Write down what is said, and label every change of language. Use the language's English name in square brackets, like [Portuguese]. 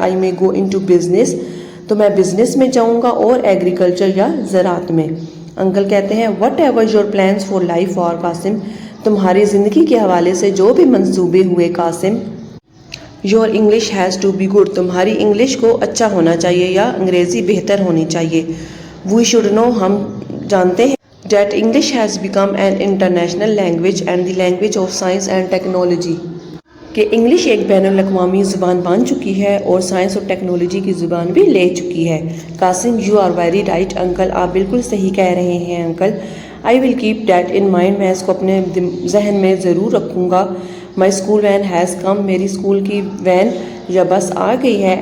[English] I میں go into business. [Urdu] تو میں بزنس میں جاؤں گا اور ایگریکلچر یا زراعت میں. انکل کہتے ہیں [English] whatever your plans for life [Urdu] اور قاسم. تمہاری زندگی کے حوالے سے جو بھی منصوبے ہوئے Qasim. [English] Your English has to be good. [Urdu] تمہاری انگلش کو اچھا ہونا چاہیے یا انگریزی بہتر ہونی چاہیے. [English] We should know. [Urdu] ہم جانتے ہیں [English] That English has become an international language and the language of science and technology. [Urdu] کہ انگلش ایک بین الاقوامی زبان بن چکی ہے اور سائنس اور ٹیکنالوجی کی زبان بھی لے چکی ہے. Qasim [English] You are very right uncle. [Urdu] آپ بالکل صحیح کہہ رہے ہیں uncle. [English] I will keep that in mind. [Urdu] میں اس کو اپنے ذہن میں ضرور رکھوں گا. [English] My school van has come. [Urdu] میری اسکول کی وین یا بس آ گئی ہے.